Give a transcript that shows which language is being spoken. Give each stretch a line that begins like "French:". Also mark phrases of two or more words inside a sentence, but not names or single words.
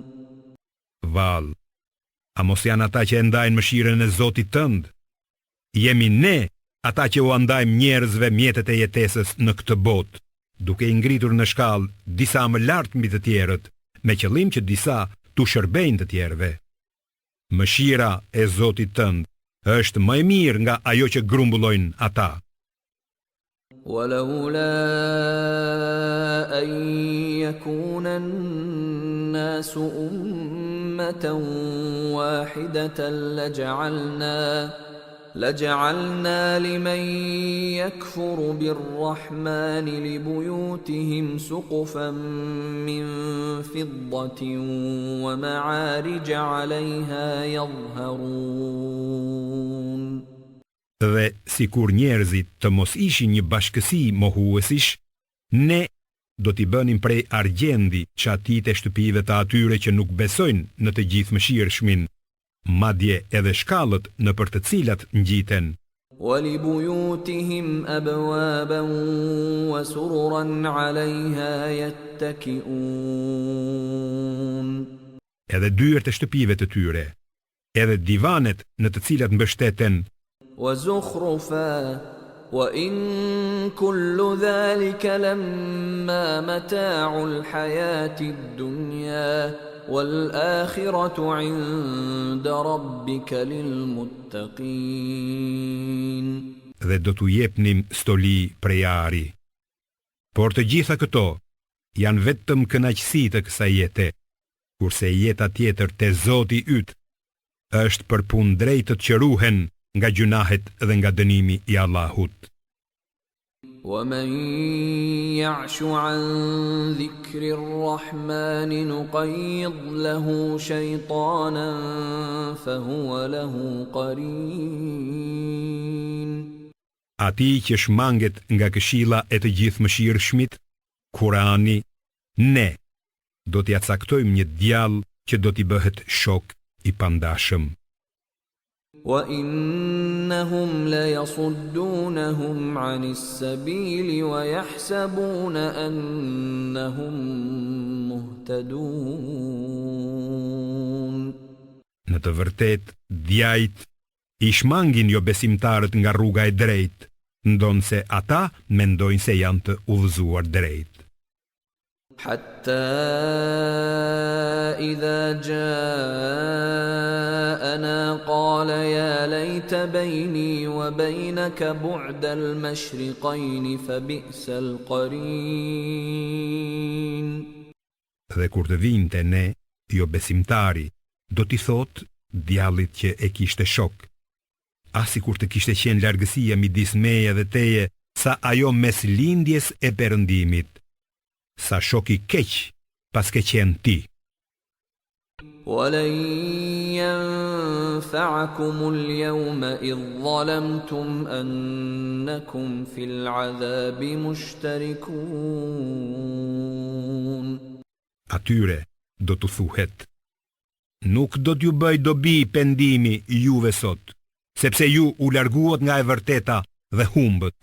Albanian: Val, a mos janë ata që e ndajnë mëshirën e Zotit tënd? Jemi ne ata që u andajmë njerëzve mjetet e jetesës në këtë botë, duke i ngritur në shkallë disa më lart mbi të tjerët, me qëllim që disa t'u shërbejnë të tjerëve. Mëshira e Zotit tënd është më e mirë nga ajo që grumbullojnë ata.
Arabic: ولولا أن يكون الناس أمة واحدة لجعلنا لمن يكفر بالرحمن لبيوتهم سقفا من فضة ومعارج عليها يظهرون.
Albanian: Dhe si kur njerëzit të mos ishin një bashkësi mohuesish, ne do t'i bënim prej argjendi çatit e shtëpive të atyre që nuk besojnë në të gjithë mëshirshmin, madje edhe shkallët në për të cilat ngjiten.
Arabic: ولبيوتهم أبوابا وسررا عليها يتكئون.
Albanian: Edhe dyert e shtëpive të tyre, edhe divanet në të cilat mbështeten,
Arabic: وزخرفا وإن كل ذلك لما متاع الحياة الدنيا والآخرة عند ربك للمتقين.
Albanian: dhe do t'u jepnim stoli prej ari. Por të gjitha këto janë vetëm kënaqësi të kësaj jete, kurse jeta tjetër te Zoti yt është për punë drejtë të qëruhen nga gjunahet dhe nga dënimi i Allahut.
Arabic: ومن يعش عن ذكر الرحمن نقيض له شيطانا فهو له قرين.
Albanian: Ati që shmanget nga këshilla e të gjithë mëshirshmit, Kurani, ne do t'ja caktojmë një djallë që do t'i bëhet shok i pandashëm.
Arabic: وإنهم ليصدونهم عن السبيل ويحسبون أنهم مهتدون.
Albanian: Në të vërtet, djajt i shmangin jo besimtarët nga rruga e drejt, ndonse ata mendojnë se janë të udhëzuar drejt.
Arabic: حتى إذا جاءنا قال يا ليت بيني وبينك بعد المشرقين فبئس القرين.
Albanian: Dhe kur të vinte ne, jo besimtari, do t'i thot djallit që e kishte shok, asi kur të kishte qenë largësia midis meje dhe teje, sa ajo mes lindjes e perëndimit, sa shoki keq pas ke qenë ti.
Arabic: ولن ينفعكم اليوم إذ ظلمتم أنكم في العذاب مشتركون.
Albanian: Atyre do t'u thuhet, nuk do t'ju bëj dobi pendimi juve sot, sepse ju u larguat nga e vërteta dhe humbët.